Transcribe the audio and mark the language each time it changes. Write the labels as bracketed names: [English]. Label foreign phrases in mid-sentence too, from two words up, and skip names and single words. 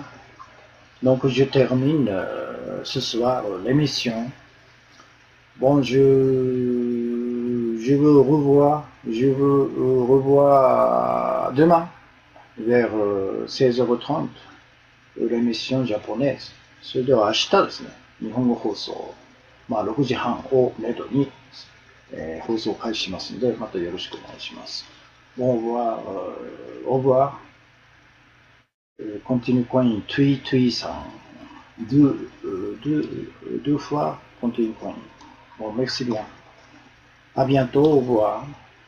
[French] Donc je termine ce soir l'émission. Bon, je vous revois demain vers 16h30 l'émission japonaise。 [Japanese] それでは明日ですね、日本語放送、6時半をめどに、放送を開始しますので、またよろしくお願いします。 [French] Bon, au revoir. Continue coin, tui tui san. Deux fois continue coin. Bon, merci bien. À bientôt, au revoir.